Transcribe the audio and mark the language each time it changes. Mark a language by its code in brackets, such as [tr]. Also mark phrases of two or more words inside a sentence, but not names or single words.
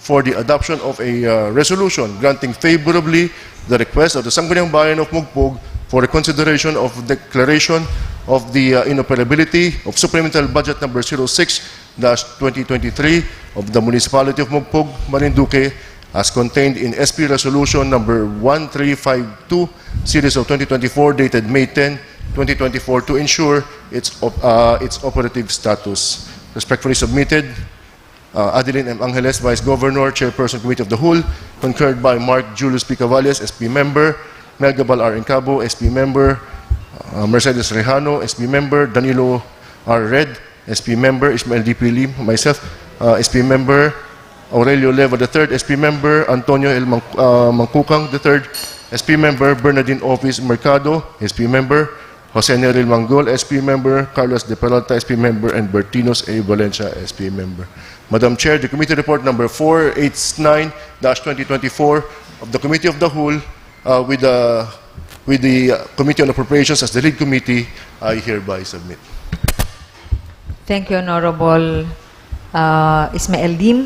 [en] for the adoption of a resolution granting favorably the request of the Sangguniang Bayan of Mogpog for the consideration of declaration of the inoperability of supplemental budget number 06-2023 of the Municipality of Mogpog, Marinduque, as contained in SP Resolution number 1352, series of 2024, dated May 10, 2024, to ensure its operative status. Respectfully submitted, Adeline M. Angeles, Vice Governor, Chairperson Committee of the Whole, concurred by Mark Julius P. Cavalles, SP Member, Melgabal R. Incabo, SP Member, Mercedes Rejano, SP Member, Danilo R. Red, SP Member, Ismael D. P. Lim, myself, SP Member, Aurelio Leva III, SP Member, Antonio L. Mangkukang III, SP Member, Bernardine Office Mercado, SP Member, Jose Neril Manggol, SP Member, Carlos De Peralta, SP Member, and Bertinos A. Valencia, SP Member. Madam Chair, the committee report number 489-2024 of the Committee of the Whole with the Committee on Appropriations as the lead committee, I hereby submit. Thank you, Honorable Ismael Lim.